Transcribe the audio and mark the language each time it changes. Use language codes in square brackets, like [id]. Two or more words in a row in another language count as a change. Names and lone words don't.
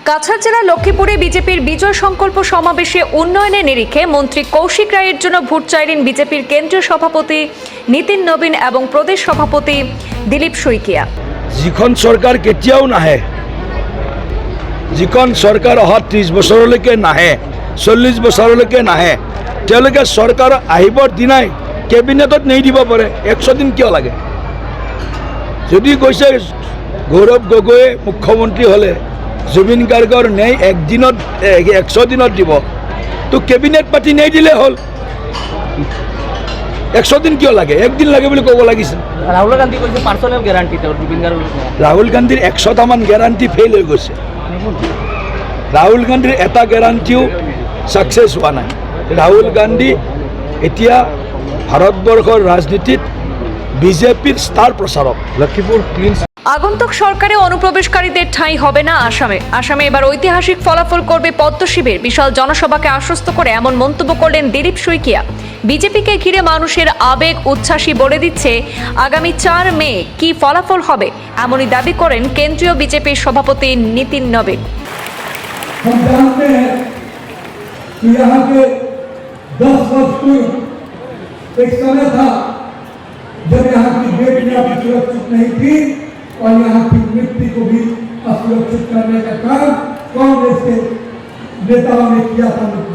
[bn] কাছাড় জেলার লক্ষ্মীপুরে বিজেপির বিজয় সংকল্প সমাবেশে উন্নয়নের নিরিখে মন্ত্রী কৌশিক রায়ের জন্য ভোট চাইলেন বিজেপির কেন্দ্রীয় সভাপতি নীতিন নবীন এবং প্রদেশ সভাপতি দিলীপ শইকীয়া। [as] যিখন সরকার কেতিয়াও নাহে, যিখন সরকার অহা 30 বছৰলৈকে নাহে, 40 বছৰলৈকে নাহে, তেওঁলোকে সরকার আহিবৰ দিনাই কেবিনেটত নেই দিব পাৰে। 100 দিন কিয় লাগে? যদি কৈছে গৌৰৱ গগৈয়ে মুখ্যমন্ত্ৰী হলে জুবিন গাৰ্গৰ ন্যায় 100 দিনত দিব, তো কেবিনেট পাতি নেই দিলে হল। 100 দিন কিয় লাগে? 1 দিন লাগে বুলি ক'ব লাগিছিল। রাহুল গান্ধী কৈছে [en] personal guarantee [as] জুবিন গাৰ্গৰ। রাহুল গান্ধীৰ 100টামান গ্যারান্টি ফেইল হৈ গৈছে। রাহুল গান্ধীৰ এটা গ্যারান্টিও সাকসেস হোৱা নাই। রাহুল গান্ধী এতিয়া ভাৰতবৰ্ষৰ রাজনীতিত বিজেপির স্টার প্রচারক। লক্ষ্মীপুর ক্লিন [bn] আগন্তুক সরকারে অনুপ্রবেশকারীদের ঠাঁই হবে না আসামে। আসামে এবার ঐতিহাসিক ফলাফল করবে পদ্ম শিবির। বিশাল জনসভাকে আশ্বস্ত করে এমন মন্তব্য করলেন দিলীপ শইকীয়া। বিজেপিকে ঘিরে মানুষের আবেগ উচ্ছ্বাসী বলে দিচ্ছে আগামী 4 মে কি ফলাফল হবে, এমনই দাবি করেন কেন্দ্রীয় বিজেপির সভাপতি নীতিন নবীন। [hi] हम जानते हैं कि यहाँ के 10 वर्ष पूर्व एक समय था जब यहाँ की बेटियां भी सुरक्षित नहीं थी और यहाँ की मिट्टी को भी असुरक्षित करने का काम कांग्रेस के नेताओं ने किया था मुझे।